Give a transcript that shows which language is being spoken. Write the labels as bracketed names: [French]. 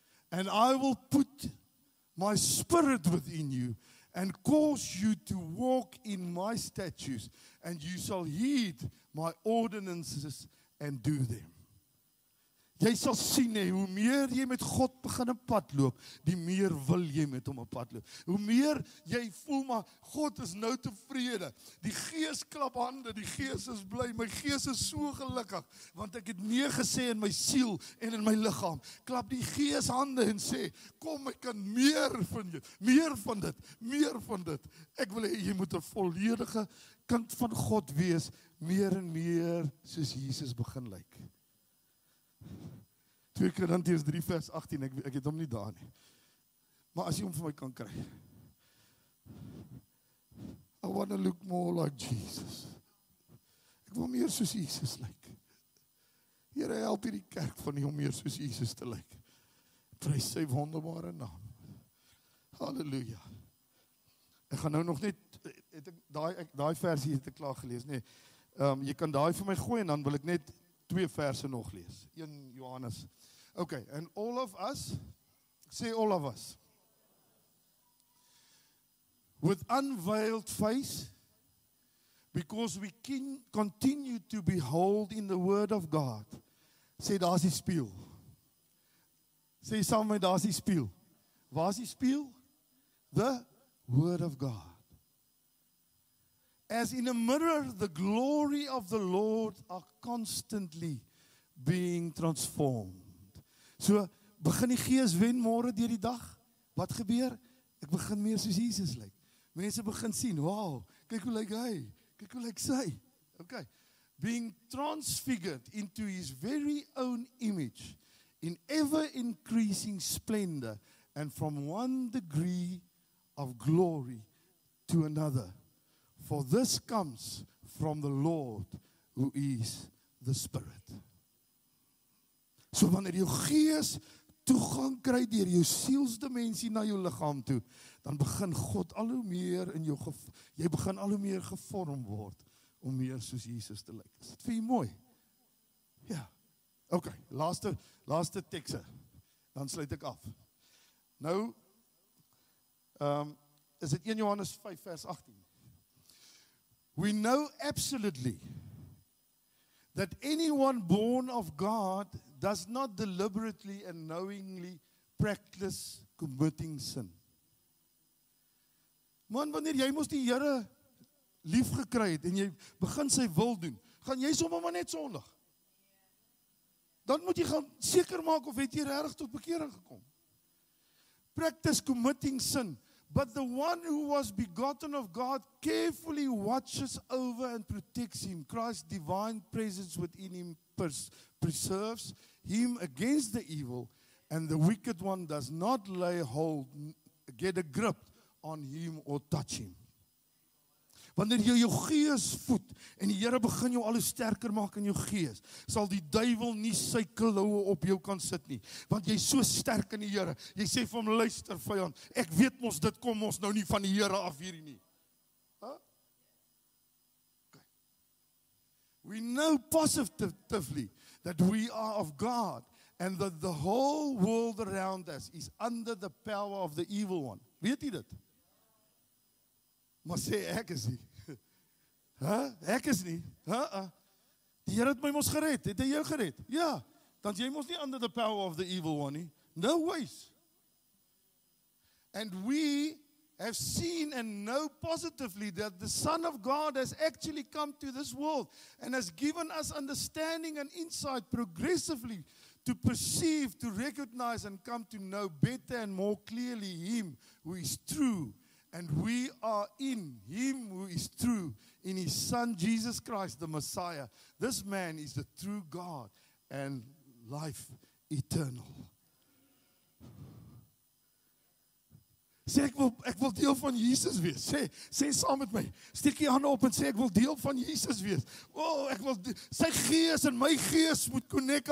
[English] And I will put my spirit within you and cause you to walk in my statutes, and you shall heed my ordinances and do them. [Afrikaans] Jy sal sien, hoe meer jy met God begin 'n pad loop, die meer wil jy met hom 'n pad loop. Hoe meer jy voel, maar God is nou tevrede. Die Gees klap hande, die Gees is bly, my gees is so gelukkig, want ek het nee gesê in my siel en in my liggaam. Klap die Gees hande en sê, kom, ek kan meer van jou, meer van dit. Ek wil hê jy moet 'n volledige kind van God wees, meer en meer soos Jesus begin lyk. 2 Korintiërs 3 vers 18, ek het hom nie daar nie. Maar as jy hom vir my kan kry. [English] I want to look more like Jesus. [Afrikaans] Ek wil meer soos Jesus lyk. Here, help hierdie kerk van nie om meer soos Jesus te lyk. Prys sy wonderbare naam. Halleluja. Ek gaan nou nog net, het ek daai versie het ek klaar gelees, nee. Jy kan daai vir my gooi en dan wil ek net 2 verse nog lees. 1 Johannes. [English] Okay, and all of us, say all of us, with unveiled face, because we continue to behold in the word of God. [Afrikaans] Sê, daar's die spieël. Sê saam met, daar's die spieël. Waar is die spieël? [English] The word of God. As in a mirror, the glory of the Lord are constantly being transformed. [Afrikaans] So, begin die Gees wen môre deur die dag. Wat gebeur? Ek begin meer soos Jesus lyk. Mense begin sien, wow, kyk hoe lyk hy, kyk hoe lyk sy. Okay. [English] Being transfigured into his very own image in ever increasing splendor and from one degree of glory to another. For this comes from the Lord who is the Spirit. [Afrikaans] So wanneer jou gees toegang kry deur jou sielsdimensie na jou liggaam toe, dan begin God al hoe meer in jou, jy begin al hoe meer gevorm word om meer soos Jesus te lyk. Is dit vir jou mooi? Ja. Okay, laaste tekste. Dan sluit ek af. Nou, is dit 1 Johannes 5 vers 18. [English] We know absolutely that anyone born of God does not deliberately and knowingly practice committing sin. [Afrikaans] Man, wanneer jy mos die Here lief gekry het en jy begin sy wil doen, gaan jy sommer maar net sondig. Dan moet jy gaan seker maak of het jy regtig tot bekering gekom. [English] Practice committing sin. But the one who was begotten of God carefully watches over and protects him. Christ's divine presence within him preserves him against the evil, and the wicked one does not lay hold, get a grip on him or touch him. [Afrikaans] Wanneer jy jou gees voed en die Here begin jou al hoe sterker maak in jou gees, sal die duiwel nie sy kloue op jou kan sit nie, want jy is so sterk in die Here. Jy sê vir hom, luister vyand, ek weet mos dit kom ons nou nie van die Here af hierdie nie. Huh? Okay. [English] We know positively that we are of God and that the whole world around us is under the power of the evil one. [Afrikaans] Weet jy dit? Maar sê ek is nie. Ek is nie. Die Here het my mos gered. Het hy jou gered? Ja. Dan jy mos nie [English] under the power of the evil one nie. No ways. And we have seen and know positively that the Son of God has actually come to this world and has given us understanding and insight progressively to perceive, to recognize and come to know better and more clearly Him who is true. And we are in Him who is true, in His Son Jesus Christ, the Messiah. This man is the true God and life eternal. [Afrikaans] Sê ek wil deel van Jesus wees. Sê saam met my. Steek jy hande op en sê ek wil deel van Jesus wees. Ek wil sy gees en my gees moet connect.